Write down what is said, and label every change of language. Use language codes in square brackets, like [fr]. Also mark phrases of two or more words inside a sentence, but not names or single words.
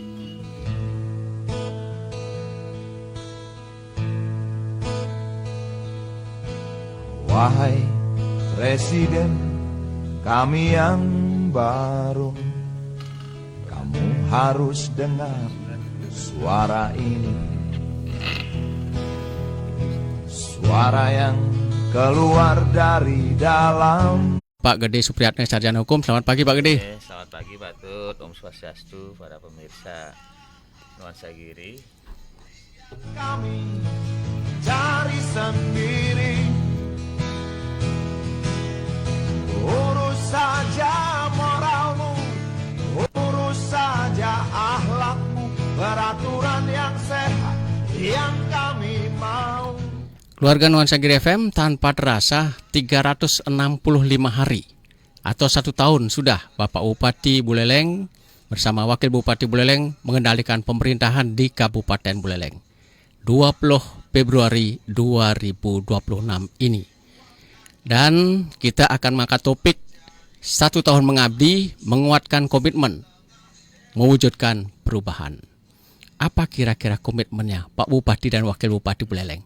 [id] Wahai Presiden kami yang baru, kamu harus dengar suara ini. Suara yang keluar dari dalam. Pak Gede Supriyatna, Sarjana Hukum. Selamat pagi Pak Gede. Selamat pagi Pak Tut, Om Swastiastu, para pemirsa Nuansa Giri. Kami cari sendiri, urus saja moralmu, urus saja akhlakmu, peraturan yang sehat yang kami mau. Keluarga Nuansa Giri FM, tanpa terasa 365 hari atau 1 tahun sudah Bapak Bupati Buleleng bersama Wakil Bupati Buleleng mengendalikan pemerintahan di Kabupaten Buleleng. 20 Februari 2026 ini. Dan kita akan mengangkat topik 1 tahun mengabdi, menguatkan komitmen, mewujudkan perubahan. Apa kira-kira komitmennya Pak Bupati dan Wakil Bupati Buleleng?